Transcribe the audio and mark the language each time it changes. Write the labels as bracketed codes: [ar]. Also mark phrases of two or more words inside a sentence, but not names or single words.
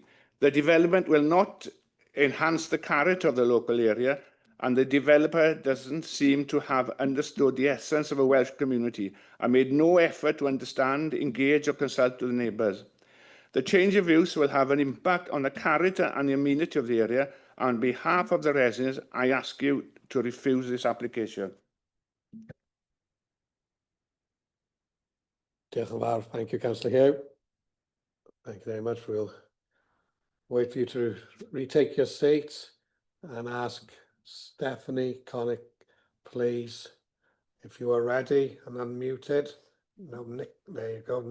[en] The development will not enhance the character of the local area, and the developer doesn't seem to have understood the essence of a Welsh community and made no effort to understand, engage or consult with the neighbours. The change of use will have an impact on the character and the amenity of the area. On behalf of the residents, I ask you to refuse this application. [cy] Diolch yn fawr. [en] Thank you, Councillor Hugh. Thank you very much. We'll wait for you to retake your seats and ask Stephanie Connick, please, if you are ready and unmuted. No, Nick, there you go.